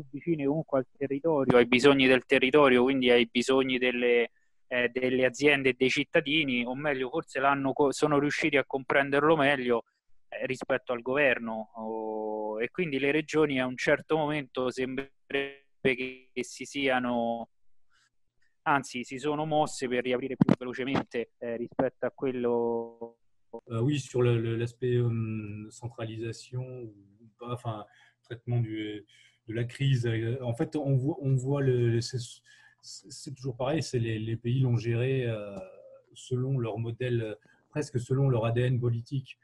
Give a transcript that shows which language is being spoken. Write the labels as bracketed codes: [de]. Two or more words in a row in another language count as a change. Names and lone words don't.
[it] vicine comunque al territorio, ai bisogni del territorio, quindi ai bisogni delle aziende e dei cittadini, o meglio, forse sono riusciti a comprenderlo meglio rispetto al governo, e quindi le regioni a un certo momento sembrerebbe che si siano, anzi si sono mosse per riaprire più velocemente rispetto a quello. [fr] Oui, sur l'aspect centralisation, ou pas, enfin, traitement de la crise. En fait, on voit c'est toujours pareil, c'est les pays l'ont géré selon leur modèle, presque selon leur ADN politique.